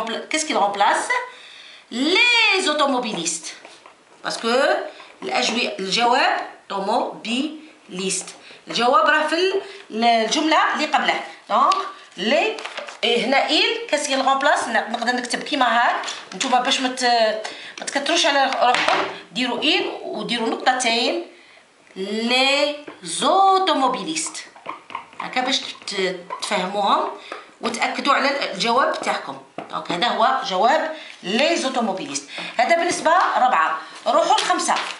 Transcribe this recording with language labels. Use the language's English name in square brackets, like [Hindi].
[French] Qu'est-ce qu'il remplace? Les automobilistes. Parce que الجواب automobiliste. [Arabic] الجواب راه في الجملة اللي قبله. [French] Donc les هنا il qu'est-ce qu'il remplace؟ [Arabic] نقدر نكتب كيما هاك. نتوما باش ما تكتروش على روحكم ديروا il وديروا نقطتين les automobilistes. هكا باش تفهموهم وتأكدوا على الجواب تاعكم. دونك هذا هو جواب لي زوتوموبيليست. هذا بالنسبة ربعة. نروحوا لخمسة.